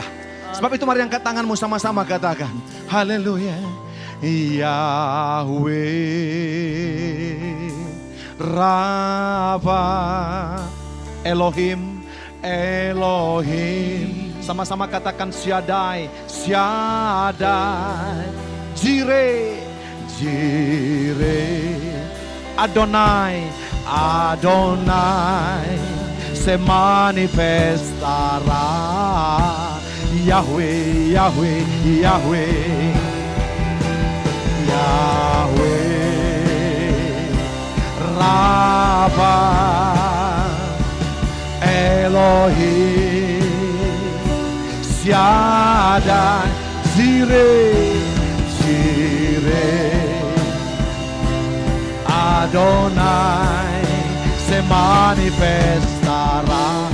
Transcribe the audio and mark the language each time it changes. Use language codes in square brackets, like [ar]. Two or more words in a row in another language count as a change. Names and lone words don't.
[id] Sebab itu mari angkat tanganmu sama-sama katakan, haleluya. Yahweh Rafa, Elohim, Elohim. Sama-sama katakan Shaddai, Shaddai, Jireh, Jireh, Adonai, Adonai, [es] se manifestará. [id] Yahweh, Yahweh, Yahweh, Yahweh, Rafa, Elohim, Shaddai, Jireh, Jireh, Adonai, [es] se manifestará.